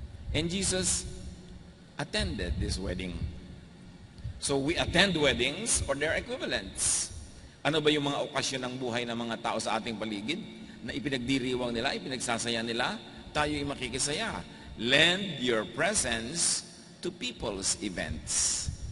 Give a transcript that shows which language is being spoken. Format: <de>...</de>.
<en>And Jesus attended this wedding. So we attend weddings or their equivalents.</en> <tl>Ano ba yung mga okasyon ng buhay ng mga tao sa ating paligid na ipinagdiriwang nila, ipinagsasaya nila? Tayo'y makikisaya.</tl> <en>Lend your presence to people's events.</en>